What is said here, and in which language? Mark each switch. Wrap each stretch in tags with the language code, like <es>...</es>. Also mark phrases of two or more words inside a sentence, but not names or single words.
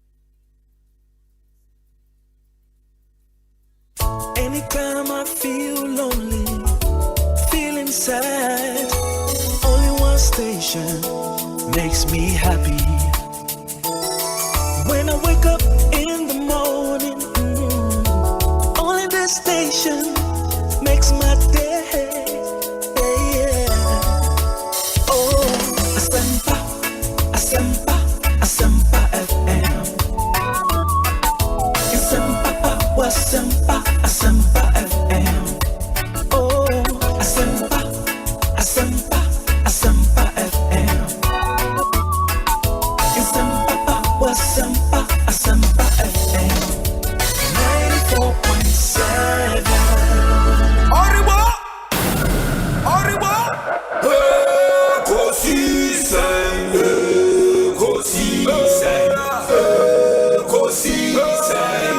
<en>Anytime I feel lonely, feeling sad, only one station makes me happy. When I wake up in the morning, only this station makes my day. Yeah. Oh, Asempa, Asempa, Asempa FM. Asempa, Asempa, Asempa FM. Oh, Asempa, Asempa, Asempa FM. Asempa, Asempa, Asempa FM. 94.7.</en> <es>Arriba, arriba.</es> <ak>Ekosiisen, Ekosiisen, Ekosiisen.</ak>